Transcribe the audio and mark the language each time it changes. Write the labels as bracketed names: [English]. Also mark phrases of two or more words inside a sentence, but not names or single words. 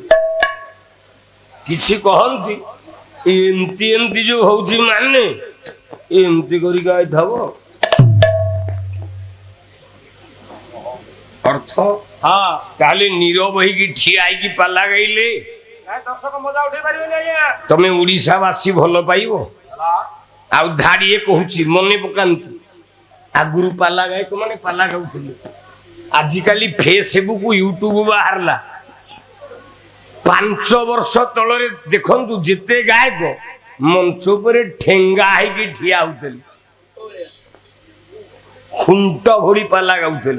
[Odia] କିଛି କହନ୍ତି ଏମିତି ଏମିତି ଯୋଉ ହଉଛି ମାନେ ଏମିତି କରି ଗାଇଥବ। ଅର୍ଥ ତାହେଲେ ନୀରବ ହେଇକି ଠିଆ ହେଇକି ପାଲା ଗାଇଲେ ଦର୍ଶକ ମଜା ଉଠାଇ ପାରିବେନି ଆଜ୍ଞା ତମେ ଓଡ଼ିଶାବାସୀ ଭଲ ପାଇବ। ଆଉ ଧାଡ଼ିଏ କହୁଛି ମନେ ପକାନ୍ତୁ, ଆଗରୁ ପାଲା ଗାୟକ ମାନେ ପାଲା ଗାଉଥିଲେ। ଆଜିକାଲି ଫେସବୁକ୍ ୟୁଟ୍ୟୁବ ବାହାରିଲା। 5 ବର୍ଷ ତଳରେ ଦେଖନ୍ତୁ ଯେତେ ଗାୟକ ମଞ୍ଚ ଉପରେ ଠେଙ୍ଗା ହେଇକି ଠିଆ ହଉଥିଲେ, ଖୁଣ୍ଟ ଭଳି ପାଲା ଗାଉଥିଲେ।